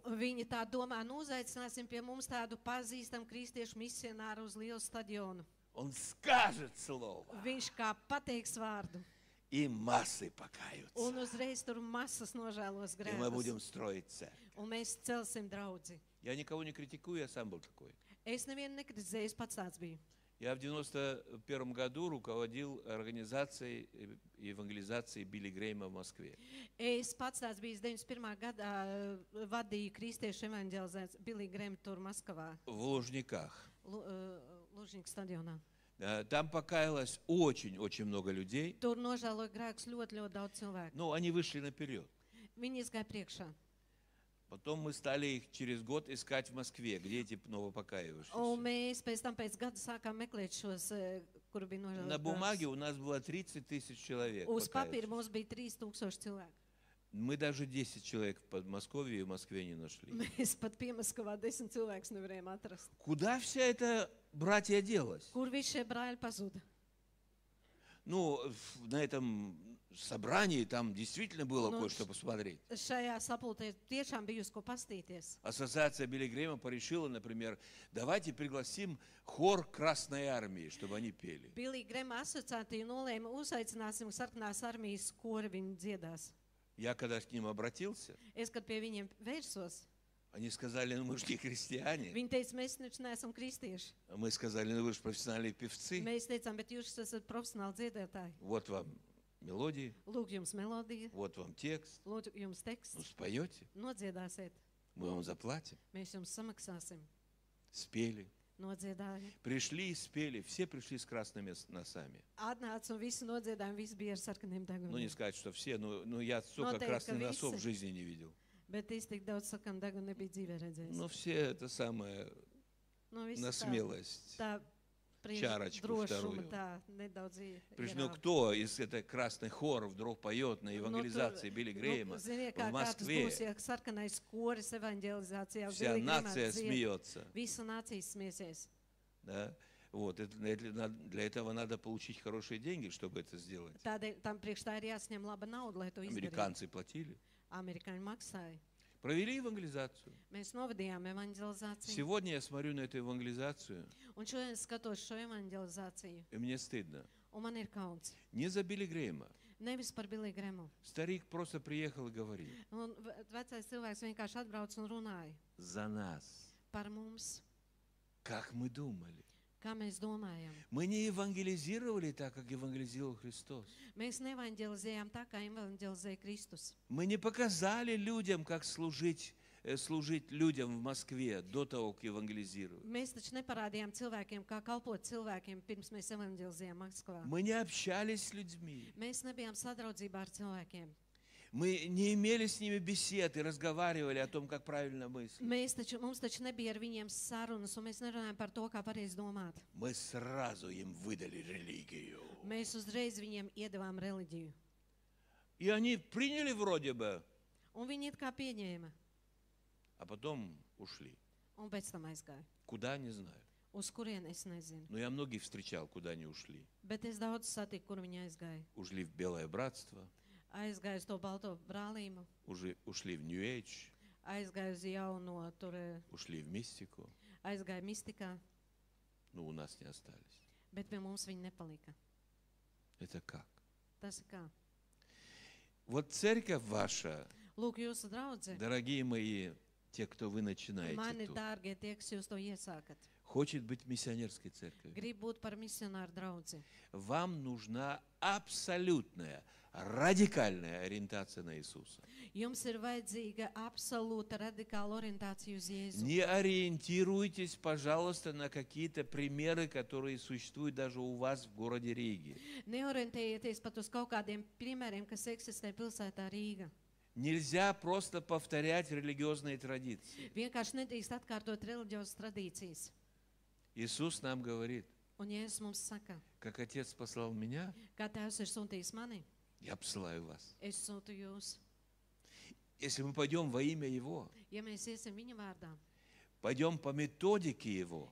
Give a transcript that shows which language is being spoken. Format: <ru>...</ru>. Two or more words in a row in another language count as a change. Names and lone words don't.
<lv>Viņi tā domā, nu uzaicināsim pie mums tādu pazīstamu kristiešu misionāru uz lielu stadionu.</lv> <ru>Он скажет слово,</ru> <lv>Viņš kā pateiks vārdu.</lv> <ru>и массы покаются.</ru> <lv>Un uzreiz tur masas nožēlos</lv> <ru>И мы</ru> <lv>grēkus.</lv> <ru>будем строить церковь.</ru> <lv>Un mēs celsim draudzi.</lv> <ru>Я никого не критикую, я сам был такой.</ru> <lv>Es nevienu nekritizēju, es pats tāds biju.</lv> <ru>Я в 91 году руководил организацией евангелизации Билли Грейма в Москве.</ru> <lv>Es pats tāds biju 91. gadā, vadīju kristiešu evanģelizāciju Billy Graham tur Maskavā,</lv> <ru>В Лужниках.</ru> <lv>Lužņika stadionā.</lv> <ru>Там покаялось очень-очень много людей.</ru> <lv>Tur nožēloja grēkus ļoti daudz cilvēku.</lv> <ru>Но они вышли наперед.</ru> <lv>Viņi izgāja priekšā.</lv> <ru>Потом мы стали их через год искать в Москве, где эти</ru> <lv>Un</lv> <ru>новопокаявшиеся.</ru> <lv>mēs pēc tam pēc gada sākām meklēt šos, kuri bija</lv> <ru>На</ru> <lv>nožēlojuši</lv> <ru>бумаге</ru> <lv>grēkus.</lv> <ru>у нас было 30 тысяч человек.</ru> <lv>Uz papīra</lv> <ru>покаявшихся.</ru> <lv>mums bija 3000 cilvēku.</lv> <ru>Мы даже 10 человек в Подмосковье и в Москве не нашли.</ru> <lv>Mēs pat Piemaskavā 10 cilvēkus nevarējām atrast.</lv> <ru>Куда вся эта братья делась?</ru> <lv>Kur visi šie brāļi pazuda?</lv> <ru>Ну, на этом собрании там действительно было Ну, кое-что посмотреть.</ru> <lv>Šajā sapulcē tiešām bija uz ko pastīties.</lv> <ru>Ассоциация Билли Грэма порешила, например, давайте пригласим хор Красной Армии, чтобы они пели.</ru> <lv>Billy Grema asociācija nolēma uzaicināsim sarkanās armijas kori, viņi dziedās.</lv> <ru>Я когда к ним обратился,</ru> <lv>Es, kad pie viņiem vērsos,</lv> <ru>они сказали, ну мы же не христиане.</ru> <lv>viņi teica, mēs taču neesam kristieši.</lv> <ru>А мы сказали, ну вы же профессиональные певцы.</ru> <lv>Mēs teicām, bet jūs esat profesionāli dziedētāji.</lv> <ru>Вот вам мелодии,</ru> <lv>Lūk, jums melodija,</lv> <ru>вот вам текст.</ru> <lv>lūk, jums</lv> <ru>Ну</ru> <lv>teksts,</lv> <ru>споете,</ru> <lv>nodziedāsiet,</lv> <ru>мы вам заплатим.</ru> <lv>mēs jums samaksāsim.</lv> <ru>Спели.</ru> <lv>Nodziedāja.</lv> <ru>Пришли и спели. Все пришли с красными носами.</ru> <lv>Atnāca un visi nodziedāja, un visi bija ar sarkaniem</lv> <ru>Ну не</ru> <lv>deguniem.</lv> <ru>сказать, что все, но я столько</ru> <lv>Noteikti,</lv> <ru>красных</ru> <lv>ka</lv> <ru>носов в</ru> <lv>visi.</lv> <ru>жизни не видел.</ru> <lv>Bet es tik daudz sarkanu degunu nebiju dzīvē redzējis.</lv> <ru>Но все это самое</ru> <lv>Nu, visi</lv> <ru>на смелость.</ru> <lv>tā</lv> <ru>Čārочku</ru> <lv>drošuma,</lv> <ru>вторую.</ru> <lv>tā nedaudz</lv> <ru>Причем, ну</ru> <lv>ierāva.</lv> <ru>кто из этой красных хоров вдруг поет на</ru> <lv>Nu, tur-</lv> <ru>евангелизации Билли Грейма</ru> <lv>ziniet,</lv> <ru>в</ru> <lv>kā tas</lv> <ru>Москве?</ru> <lv>būs, ja sarkanais koris evanģelizācijā</lv> <ru>Вся</ru> <lv>Billy Graham</lv> <ru>нация</ru> <lv>dzied,</lv> <ru>смеется.</ru> <lv>visa nācija smieties.</lv> <ru>Да? Вот, для этого надо получить хорошие деньги, чтобы это сделать.</ru> <lv>Tādēļ tam priekš tā ir jāsņem laba nauda, lai to izdarītu.</lv> <ru>Американцы платили.</ru> <lv>Amerikāņi maksāja.</lv> <ru>Провели евангелизацию.</ru> <lv>Mēs novadījām evanģelizāciju.</lv> <ru>Сегодня я смотрю на эту евангелизацию,</ru> <lv>Un šodien es skatos šo evanģelizāciju,</lv> <ru>и мне стыдно.</ru> <lv>un man ir kauns.</lv> <ru>Не за Билли Грейма.</ru> <lv>Nevis par Billy Gremu.</lv> <ru>Старик просто приехал и говорил.</ru> <lv>Un vecais cilvēks vienkārši atbrauc un runāja</lv> <ru>За нас.</ru> <lv>par mums,</lv> <ru>Как мы думали.</ru> <lv>kā mēs domājam.</lv> <ru>Мы не евангелизировали так, как евангелизировал Христос.</ru> <lv>Mēs nevanģelizējām tā, kā evanģelizēja Kristus.</lv> <ru>Мы не показали людям, как служить людям в Москве до того, как евангелизировать.</ru> <lv>Mēs taču neparādījām cilvēkiem, kā kalpot cilvēkiem, pirms mēs evanģelizējām Maskavā.</lv> <ru>Мы не общались с людьми.</ru> <lv>Mēs nebijām sadraudzībā ar cilvēkiem.</lv> <ru>Мы не имели с ними бесед и разговаривали о том, как правильно мыслить.</ru> <lv>Mums taču nebija ar viņiem sarunas, un mēs nerunājām par to, kā pareizi domāt.</lv> <ru>Мы сразу им выдали религию.</ru> <lv>Mēs uzreiz viņiem iedavām reliģiju.</lv> <ru>И они приняли вроде бы,</ru> <lv>Un viņi it kā pieņēma,</lv> <ru>а потом ушли.</ru> <lv>un pēc tam aizgāja.</lv> <ru>Куда, не знаю.</ru> <lv>Uz kurien es nezinu.</lv> <ru>Но я многих встречал, куда они ушли.</ru> <lv>Bet es daudz satiku, kur viņi aizgāja.</lv> <ru>Ушли в Белое Братство,</ru> <lv>Aizgāja uz to balto brālīmu,</lv> <ru>ушли в Нью-Эйдж,</ru> <lv>aizgāja uz jauno, tur</lv> <ru>ушли в мистику.</ru> <lv>aizgāja mistikā,</lv> <ru>Но у нас не остались.</ru> <lv>bet pie mums viņi nepalika.</lv> <ru>Это как?</ru> <lv>Tas ir kā.</lv> <ru>Вот церковь ваша,</ru> <lv>Lūk, jūsu draudze,</lv> <ru>дорогие мои, те, кто вы начинаете</ru> <lv>mani</lv> <ru>тут,</ru> <lv>dārgie tie, kas jūs to iesākat,</lv> <ru>хочет быть миссионерской церковью.</ru> <lv>grib būt par misionāru draudzi.</lv> <ru>Вам нужна абсолютная, радикальная ориентация на Иисуса.</ru> <lv>Jums ir vajadzīga absolūta radikāla orientācija uz Jēzu.</lv> <ru>Не ориентируйтесь, пожалуйста, на какие-то примеры, которые существуют даже у вас в городе Риге.</ru> <lv>Neorientējieties pat uz kaut kādiem piemēriem, kas eksistē pilsētā Rīga.</lv> <ru>Нельзя просто повторять религиозные традиции.</ru> <lv>Vienkārši nedrīkst atkārtot reliģiozas tradīcijas.</lv> <ru>Иисус нам говорит,</ru> <lv>Un Jēzus mums saka,</lv> <ru>как Отец послал меня,</ru> <lv>kā Tēvs ir sūtījis mani,</lv> <ru>я посылаю вас.</ru> <lv>es sūtu jūs.</lv> <ru>Если мы пойдем во имя Его,</ru> <lv>Ja mēs iesim viņa vārdā,</lv> <ru>пойдем по методике Его,</ru>